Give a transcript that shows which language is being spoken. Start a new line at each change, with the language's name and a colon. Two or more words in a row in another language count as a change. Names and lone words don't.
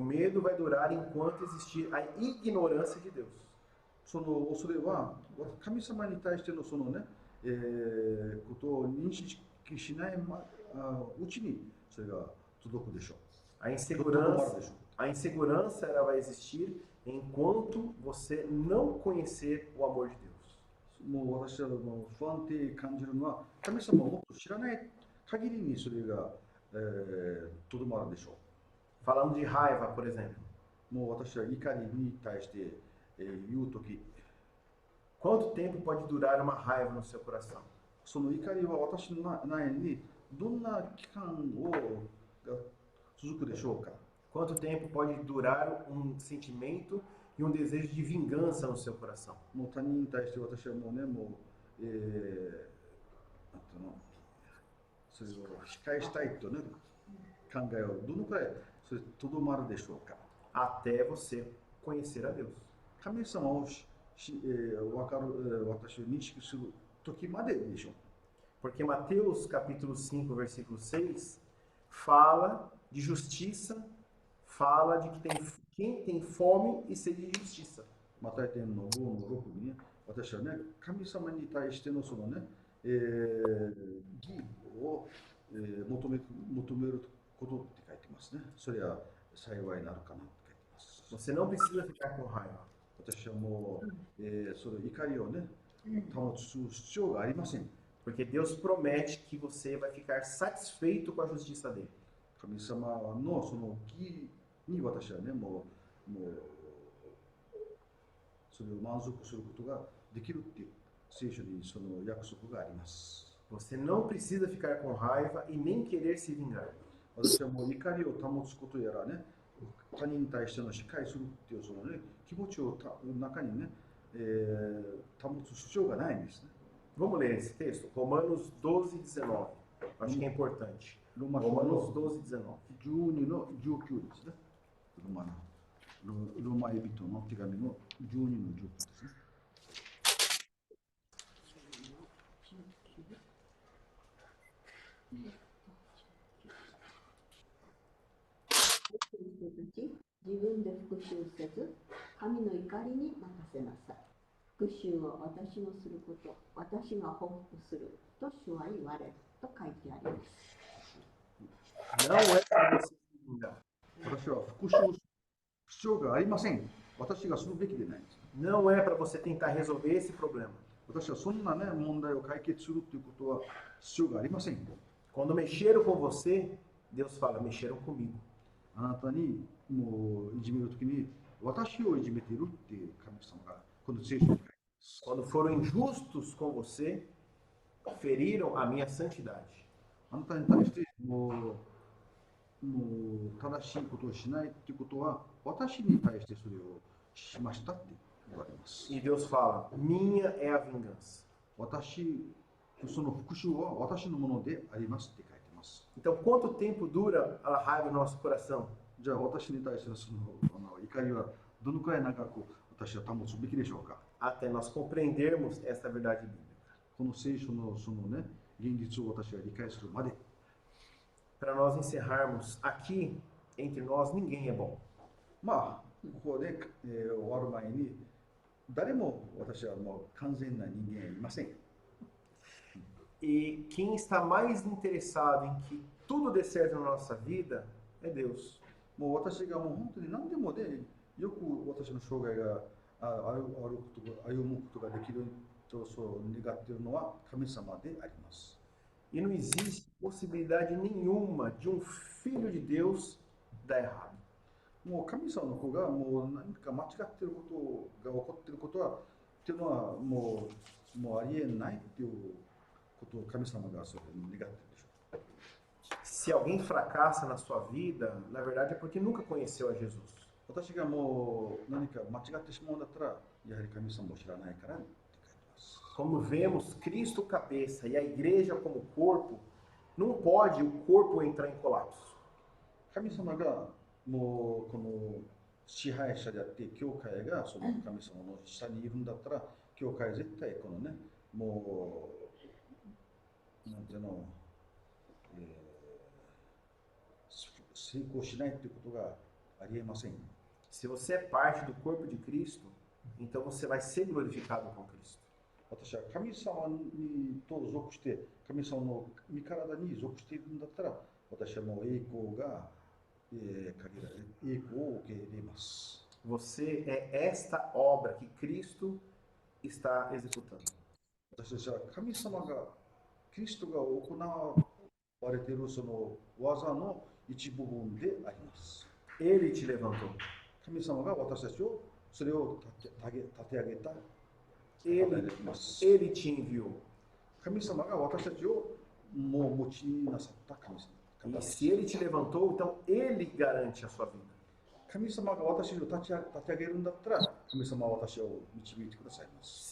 Portuguese: O medo vai durar enquanto existir a ignorância de Deus.
Japanese: その恐れは神様に対してのそのね、ことを認識しないうちにそれが届くでしょう。
Portuguese: A insegurança ela vai existir enquanto você não conhecer o amor de Deus.
Japanese: もう私はもう不安定感じるのは神様をもっと知らない限りにそれがとどまるでしょ
Portuguese: Falando de raiva, por exemplo.
Japanese: う。もう私は怒りに対して言うとき、
Portuguese: Quanto tempo pode durar uma raiva no seu coração?
Japanese: その怒りは私の内にどんな期間が続くでしょうか。
Portuguese: Quanto tempo pode durar um sentimento e um desejo de vingança no seu coração?
Japanese: もう他人に対して私はもうね、もう、なんていうの、それを仕返したいとね、考えをどのくらいそれとどまるでしょうか。
Portuguese: Até você conhecer a Deus.
Japanese: 神様を分かる、私を認識する時まででしょう。
Portuguese: Porque Mateus capítulo 5, versículo 6, fala de justiça, fala de que quem tem fome e sede de justiça.
Japanese: マタイ典の5の6にね、私はね、神様に対してのそのね、義を、求めることって書いてますね。それは幸いになるかなって書いてます。
Portuguese: Você não precisa ficar com raiva.
Japanese: 私はもう、その怒りをね、保つ必要がありません。
Portuguese: Porque Deus promete que você vai ficar satisfeito com a justiça dele.
Japanese: 神様のその義に私はね、もうそれを満足することができるっていう聖書にその約束があります。
Portuguese: Você não precisa ficar com raiva e nem querer se vingar.
Japanese: 私はもう怒りを保つことやらね、他人に対しての仕返するっていうそのね、気持ちを中にね、保つ必要がないんですね。
Portuguese: Vamos ler esse texto? Romanos 12, 19. Acho que é importante.
Japanese: ローマ Romanos の 12, 19. 12の19ですね。ローマエビトの手紙の12の19ですね。自分で復讐せず、神の怒りに任せなさい。復讐を私のすること、私が報復すると主は言われると書いてあります。
Portuguese: Não é para você se vingar.
Japanese: 私は復讐する必要がありません。私がするべきでないんです。
Portuguese: Não é para você tentar resolver esse problema.
Japanese: 私はそんなね、問題を解決するということは必要がありません。
Portuguese: Quando mexeram com você, Deus fala, mexeram comigo.
Japanese: あなたにもういじめるときに私をいじめているっていう神様がこの聖書に書いています。
Portuguese: Quando foram injustos com você, feriram a minha santidade.
Japanese: あなたに対してもうもう正しいことをしないっていうことは、私に対してそれをしましたって言われます。
Portuguese: E Deus fala: minha é a vingança.
Japanese: その復讐は私のものでありますって書いてます。
Portuguese: Então, quanto tempo dura a raiva no nosso coração?
Japanese: じゃあ私に対してのその怒りはどのくらい長く私は保つべきでしょうか。
Portuguese: Até nós compreendermos esta verdade bíblica.
Japanese: この聖書のそのね、現実を私は理解するまで。
Portuguese: Para nós encerrarmos, aqui entre nós ninguém é bom.
Japanese: まあここで、終わる前に誰も私はもう完全な人間はいません。
Portuguese: E quem está mais interessado em que tudo dê certo na nossa vida é Deus.
Japanese: もう私がもう本当に何でもね、よく私の生涯が歩むことができるとそう願っているのは神様であります。
Portuguese: E não existe possibilidade nenhuma de um filho de Deus dar errado.
Japanese: もう神様の子がもう何か間違っていることが起こっていることはっていうのはもうありえないっていうことを神様がそれに願っているでしょう。
Portuguese: Se alguém fracassa na sua vida, na verdade é porque nunca conheceu a Jesus.
Japanese: 私がもう何か間違ってしまうんだったらやはり神様を知らないからって書いてます。
Portuguese: Como vemos, Cristo cabeça e a igreja como corpo, não pode o corpo entrar em colapso.
Japanese: 神様がもうこの支配者であって教会がその神様の下にいるんだったら教会は絶対このねもうなんていうの、成功しないということがありえません。
Portuguese: Se você é parte do corpo de Cristo, então você vai ser glorificado com Cristo.
Japanese: 私は神様にと属して神様の身体に属しているんだったら私はもう栄光が限られ栄光を受け入れます。
Portuguese: Você é esta obra que Cristo está executando.
Japanese: 私たちは神様がキリストが行われているその技の一部分であります。
Portuguese: Ele te levantou.
Japanese: 神様が私たちをそれを立て上げた。
Portuguese: Ele te enviou.
Japanese: 神様が私たちをもう用いなさった神様。
Portuguese: E se ele te levantou, então ele garante a sua vida.
Japanese: 神様が私を立ち上げるんだったら神様は私を導いてくださいます。